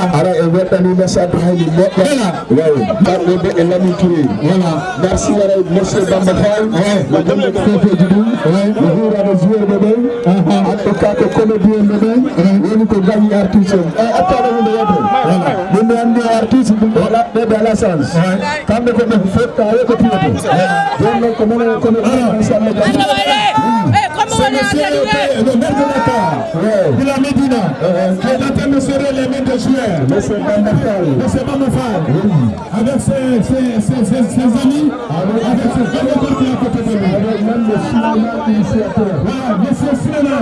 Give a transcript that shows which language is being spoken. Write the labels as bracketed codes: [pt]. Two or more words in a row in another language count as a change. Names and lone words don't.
[ff] ara e weɗɗanima Abdourahim moƴƴa wayi kamɓe ɓe e Lami Touré [fr] voilà merci [ff] wara monsieur Bamba Fall mo jonde fefeji ɗum mo hurade joueur ɓe ɓen [fr] en tout cas [ff] ko comédien ɓe ɓen woni ko gañi artiste o attaɗo hunde yete ɗum mi andi artiste waɗa ɓeɓe ala chance kamɓe koɓe fotta ko piyoto joni noon ko minen comédien inchallah [fr] le maire de Dakar, de la Médina, qui est en train de serrer les mains des joueurs. Monsieur Bamafal, avec ses amis, avec ses amis qui à côté de lui. Avec même le Suleiman initiateur. Voilà, monsieur Suleiman.